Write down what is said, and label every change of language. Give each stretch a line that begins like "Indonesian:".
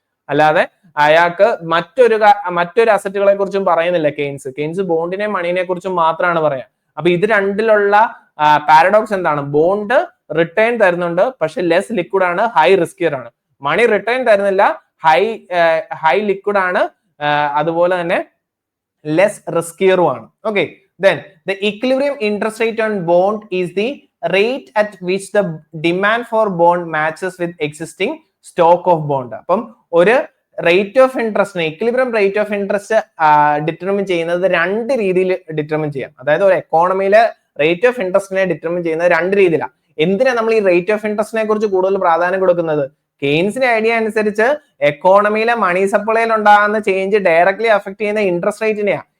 Malayalam: അല്ലാതെ അയാൾക്ക് മറ്റൊരു അസറ്റുകളെ കുറിച്ചും പറയുന്നില്ല കെയ്ൻസ് ബോണ്ടിനെ മണീനെ കുറിച്ചും മാത്രമാണ് പറയാം. അപ്പൊ ഇത് രണ്ടിലുള്ള പാരഡോക്സ് എന്താണ്? ബോണ്ട് റിട്ടേൺ തരുന്നുണ്ട്, പക്ഷെ ലെസ് ലിക്വിഡ് ആണ്, ഹൈ റിസ്കിയർ ആണ്. മണി റിട്ടേൺ തരുന്നില്ല, ഹൈ ലിക്വിഡ് ആണ്, അതുപോലെ തന്നെ ലെസ് റിസ്കിയറും ആണ്.
English: Okay, then the equilibrium interest rate on bond is the rate at which the demand for bond matches with existing stock of bond.
Malayalam: അപ്പം ഒരു rate of ഇൻട്രസ്റ്റിനെ, equilibrium rate of interest determine ചെയ്യുന്നത് രണ്ട് രീതിയിൽ determine ചെയ്യാം. അതായത് ഒരു എക്കോണമിയിലെ rate of ഇൻട്രസ്റ്റിനെ determine ചെയ്യുന്നത് രണ്ട് രീതിയിലാണ്. എന്തിനാ നമ്മൾ ഈ റേറ്റ് ഓഫ് ഇൻട്രസ്റ്റിനെ കുറിച്ച് കൂടുതൽ പ്രാധാന്യം കൊടുക്കുന്നത്? കെയ്ൻസിന്റെ ഐഡിയ അനുസരിച്ച് എക്കോണമിയിലെ മണി സപ്ലൈയിൽ ഉണ്ടാകുന്ന ചേഞ്ച് ഡയറക്ട്ലി അഫക്ട് ചെയ്യുന്ന ഇൻട്രസ്റ്റ് റേറ്റിനെയാണ്.